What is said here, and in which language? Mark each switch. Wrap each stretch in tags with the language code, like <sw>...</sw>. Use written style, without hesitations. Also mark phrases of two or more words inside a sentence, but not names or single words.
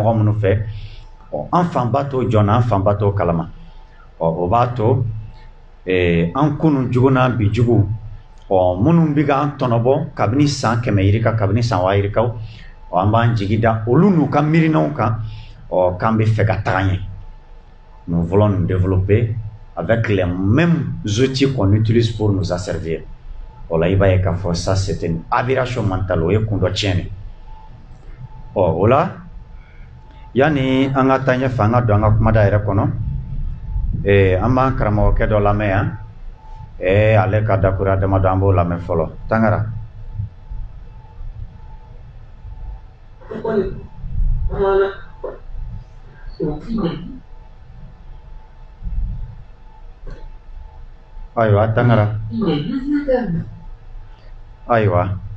<bm>mɔgɔ minnu fɛ an fanba t'o jɔnna an fanba t'o kalama o b'a to an kunu jugu n'an bi jugu minnu bɛ k'an tɔnɔbɔ kabini san 100 yirika kabini san 1000 yirikaw an b'an jigi da olu n'u ka miirinaw kan k'an bɛ fɛ ka taga ɲɛ nous</bm> <fr>voulons nous développer avec les mêmes outils qu'on utilise pour nous asservir</fr> <bm>o la i b'a ye k'a fɔ</bm> <fr>ça c'est une aberration mentale</fr> <bm>o ye kun dɔ tiɲɛ de o la yani an ka taa ɲɛfɛ an ka don an ka kumada yɛrɛ kɔnɔ an b'an karamɔgɔkɛ dɔ lamɛn yan ale ka dakura damadɔ an b'o lamɛn fɔlɔ Tangara ayiwa Tangara ayiwa</bm>